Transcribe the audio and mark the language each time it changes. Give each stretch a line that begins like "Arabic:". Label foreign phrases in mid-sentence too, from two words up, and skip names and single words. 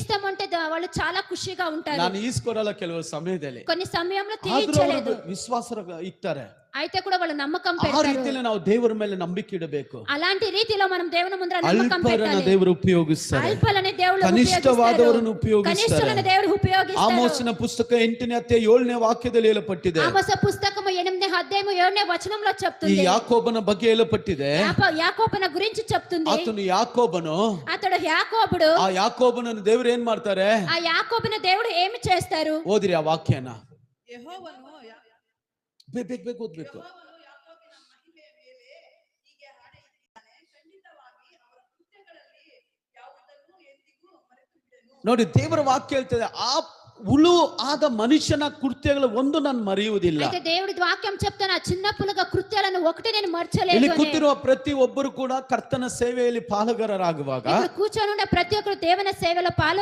Telugu: ఇష్టం అంటే వాళ్ళు చాలా ಖುಷಿగా ఉంటారు.
Kannada: ನಾನು ಈಸ್ಕೊಡಲ್ಲ ಕೆಲವು ಸಮಯದಲ್ಲಿ,
Telugu: కొన్ని సమయంలో
Kannada: ಆದ್ರೂ
Telugu: తీర్చలేదు,
Kannada: ಅವರು ವಿಶ್ವಾಸ ಇರ್ತಾರೆ.
Telugu: అయితే కూడా వాళ్ళు నమ్మకం
Kannada: ಆ
Telugu: పెడతారు.
Kannada: ರೀತಿಯಲ್ಲಿ ನಾವು ದೇವರ ಮೇಲೆ ನಂಬಿಕೆ ಇಡಬೇಕು.
Telugu: అలాంటి రీతిలో మనం దేవుని ముందర నమ్మకం
Kannada: ಅಲ್ಪರನ್ನ
Telugu: పెట్టాలి.
Kannada: ದೇವರು ಉಪಯೋಗಿಸ್ತಾರೆ,
Telugu: అల్పలని దేవుడు
Kannada: ಕನಿಷ್ಠವಾದವರನ್ನು ಉಪಯೋಗಿಸ್ತಾರೆ.
Telugu: కనిష్ఠులను దేవుడు ఉపయోగిస్తాడు.
Kannada: ಆಮೋಸನ ಪುಸ್ತಕ 8ನೇ ಅಧ್ಯಾಯ 7ನೇ ವಾಕ್ಯದಲ್ಲಿ ಹೇಳಪಟ್ಟಿದೆ.
Telugu: ఆమోస పుస్తకము 8ನೇ అధ్యాయము 7ನೇ వచనంలో
Kannada: ಈ
Telugu: చెప్తుంది.
Kannada: ಯಾಕೋಬನ ಬಗ್ಗೆ ಹೇಳಪಟ್ಟಿದೆ.
Telugu: యాకోబుನ గురించి చెప్తుంది.
Kannada: ಆತನು ಯಾಕೋಬನು,
Telugu: అతడు యాకోబుడు.
Kannada: ಆ ಯಾಕೋಬನನ್ನು ದೇವರು ಏನ್ ಮಾಡ್ತಾರೆ?
Telugu: ఆ యాకోబుನ దేవుడు ఏమి చేస్తారు?
Kannada: ಓದಿರಿ ಆ ವಾಕ್ಯನ. ಯೆಹೋವನು ಬೇಗ ಓದ್ಬೇಕು. ಯಾಕೋಬಿನ ಮಹಿಮೆಯ ಮೇಲೆ ಹೀಗೆ ಹಾಡಿದ್ದಾನೆ, ಖಂಡಿತವಾಗಿ ಅವರ ಕೃತ್ಯಗಳಲ್ಲಿ ಯಾವುದನ್ನೂ ಎಂದಿಗೂ ಮರೆತು ಬಿಡೆನು. ನೋಡಿ, ದೇವರ ವಾಕ್ಯ ಹೇಳ್ತದೆ, ಆ ಹುಳು ಆದ ಮನುಷ್ಯನ ಕೃತ್ಯಗಳ ಒಂದು ನಾನು ಮರೆಯುವುದಿಲ್ಲ.
Telugu: అయితే దేవుడి వాక్యం చెప్తున్నా, చిన్న పులుగా కృత్యాలను ఒకటి నేను మర్చలేదు.
Kannada: ಇಲ್ಲಿ ಕೂತಿರುವ ಪ್ರತಿ ಒಬ್ಬರು ಕೂಡ ಕರ್ತನ ಸೇವೆಯಲ್ಲಿ ಪಾಲುಗಾರರಾಗುವಾಗ
Telugu: ఇక్కడ కూర్చొని ఉన్న ప్రతి ఒక్కరు దేవుని సేవలో